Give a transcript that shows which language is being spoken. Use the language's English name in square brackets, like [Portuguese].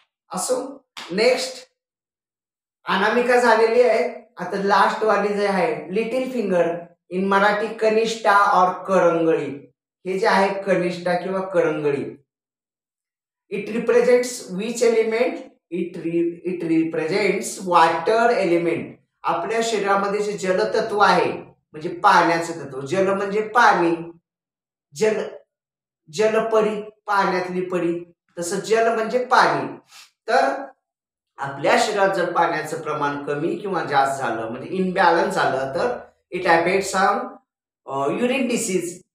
[Marathi] असो, नेक्स्ट अनामिका झालेली आहे. आता लास्ट वाली जे आहे लिटिल फिंगर, इन मराठी कनिष्ठा और करंगळी. हे जे आहे कनिष्ठा किंवा करंगळी, [English] It represents which element? It represents water element. [Marathi] आपल्या शरीरामध्ये जे जलतत्व आहे, म्हणजे पाण्याचं तत्व. जल म्हणजे पाणी, जल जलपरी, पाण्यातली परी, तसं जल म्हणजे पाणी. तर आपल्या शरीरात जर पाण्याचं प्रमाण कमी किंवा जास्त झालं, म्हणजे इनबॅलन्स झालं, तर [English] It affects on urine disease.